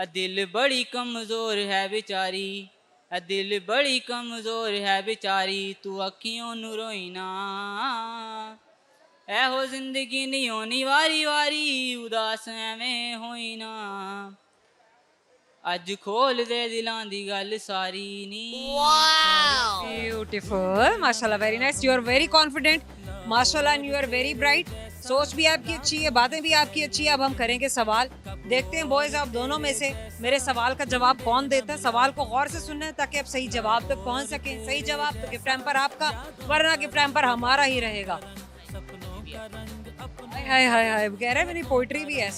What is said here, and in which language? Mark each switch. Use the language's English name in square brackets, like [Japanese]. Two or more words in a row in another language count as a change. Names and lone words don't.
[Punjabi] ਦਿਲ ਬੜੀ ਕਮਜ਼ੋਰ ਹੈ ਬੇਚਾਰੀ, ਦਿਲ ਬੜੀ ਕਮਜ਼ੋਰ ਹੈ ਬੇਚਾਰੀ, ਤੂੰ ਅੱਖੀਆਂ ਨੂੰ ਰੋਈ ਨਾ। ਇਹੋ ਜ਼ਿੰਦਗੀ ਨਹੀਂ ਹੋਣੀ ਵਾਰੀ ਵਾਰੀ, ਉਦਾਸ ਐਵੇਂ ਹੋਈ ਨਾ। ਅੱਜ ਖੋਲ੍ਹ ਦੇ ਦਿਲਾਂ ਦੀ ਗੱਲ ਸਾਰੀ ਨੀ। [English] Beautiful, mashallah, very nice. You are very confident, mashallah, and you are very bright. [Hindi] सोच भी आपकी अच्छी है, बातें भी आपकी अच्छी है। अब हम करेंगे सवाल, देखते हैं बॉयज आप दोनों में से मेरे सवाल का जवाब कौन देता है। सवाल को गौर से सुनना है ताकि आप सही जवाब तक पहुंच सकें। सही जवाब तो [English] gift hamper [Hindi] आपका, वरना [English] gift hamper [Hindi] हमारा ही रहेगा। हाय हाय हाय, कह रहे हैं मेरी पोइट्री भी है।